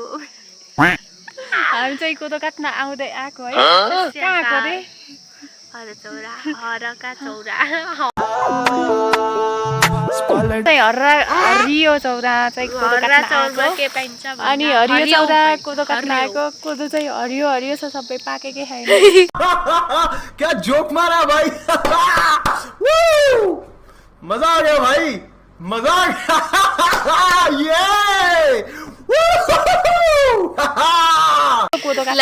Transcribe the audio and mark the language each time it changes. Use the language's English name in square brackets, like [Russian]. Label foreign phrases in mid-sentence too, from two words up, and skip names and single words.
[Nepali] हामी चाहिँ कोदो काट्न आउँदै आएको है कहाँ आएको रे हरका चौरा चाहिँ हरियो चौरा चाहिँ कोदो हर्रा काट्न चौरमा आएको के पाइन्छ अनि हरियो चौरा कोदो काट्न आएको कोदो चाहिँ हरियो हरियो छ सबै पाकेकै छैन [Hindi] क्या जोक मारा भाई मजा आ गया भाई मजा आ गया ये [Nepali] कोदो काट्न